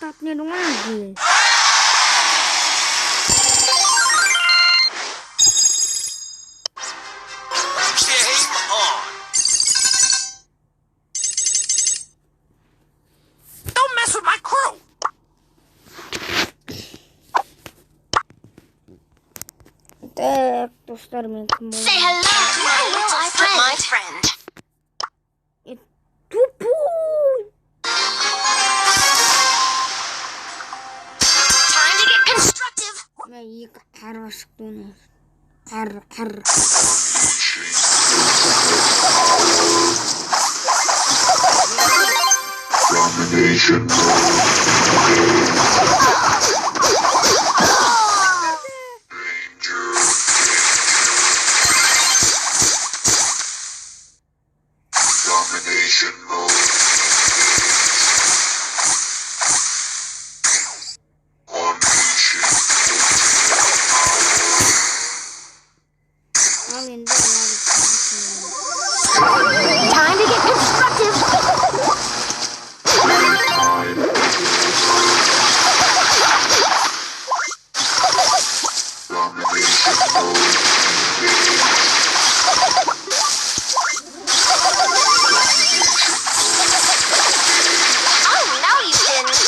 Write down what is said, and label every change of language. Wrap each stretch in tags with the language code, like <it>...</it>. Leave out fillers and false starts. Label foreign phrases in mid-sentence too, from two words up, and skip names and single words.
<kk>деді ғой.</kk> <en>Game on. Don't mess with my crew.</en> <kk>Так, достар, мен кім болайын?</kk> <en>Say hello to my friend.</en> <ru>Тупой!</ru> <en>Time to get constructive.</en> <kk>Мен екі қарға шықты оны. Қар.</kk> <en>Domination. Domination mode. Unleashing.</en> <kk>Ал енді</kk> <en>Time to get constructive. Domination mode. Oh, now you can.</en>